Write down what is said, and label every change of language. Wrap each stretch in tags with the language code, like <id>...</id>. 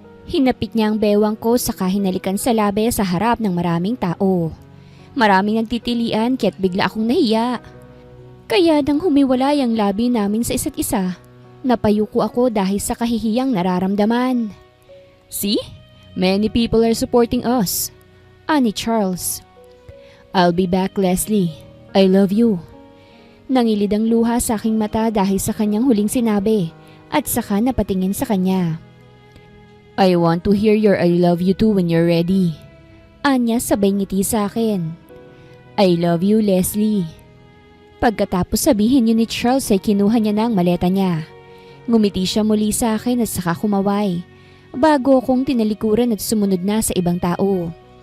<tl>Hinapit niya ang bewang ko saka hinalikan sa labi sa harap ng maraming tao. Maraming nagtitilian kaya't bigla akong nahiya. Kaya nang humiwalay ang labi namin sa isa't isa, napayuko ako dahil sa kahihiyang nararamdaman.</tl> <en>See? Many people are supporting us. Ani Charles. I'll be back, Leslie. I love you.</en> <tl>Nangilid ang luha sa aking mata dahil sa kanyang huling sinabi at saka napatingin sa kanya.</tl> <en>I want to hear your I love you too when you're ready.</en> <tl>Anya sabay ngiti sa akin.</tl> <en>I love you, Leslie.</en> <tl>Pagkatapos sabihin yun ni Charles ay kinuha niya na ang maleta niya. Ngumiti siya muli sa akin at saka kumaway. Bago akong tinalikuran at sumunod na sa ibang tao.</tl>